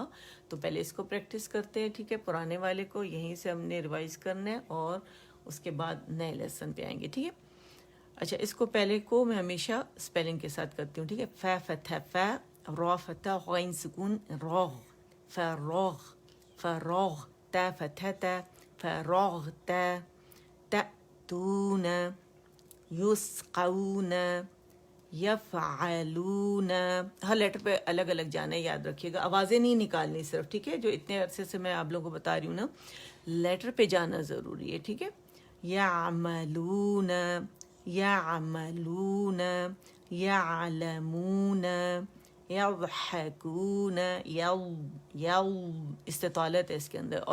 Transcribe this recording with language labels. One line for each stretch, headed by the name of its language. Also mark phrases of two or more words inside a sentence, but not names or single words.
Urdu: تو پہلے اس کو پریکٹس کرتے ہیں، ٹھیک ہے، پرانے والے کو یہیں سے ہم نے ریوائز کرنا ہے اور اس کے بعد نئے لیسن پہ آئیں گے، ٹھیک ہے. اچھا، اس کو پہلے کو میں ہمیشہ اسپیلنگ کے ساتھ کرتی ہوں، ٹھیک ہے. فا فتح فا، را فتح غین سکون روغ، فروغ فروغ، تا فتح تا، فروغ تا، تأتون،
Arabic: یسقون، یفعلون.
Urdu: ہر لیٹر پہ الگ الگ جانا ہے، یاد رکھیے گا، آوازیں نہیں نکالنی صرف، ٹھیک ہے. جو اتنے عرصے سے میں آپ لوگوں کو بتا رہی ہوں نا، لیٹر پہ جانا ضروری ہے، ٹھیک ہے.
Arabic: یعملون، یعملون، یعلمون، یضحکون،
Urdu: استطالت ہے اس کے اندر.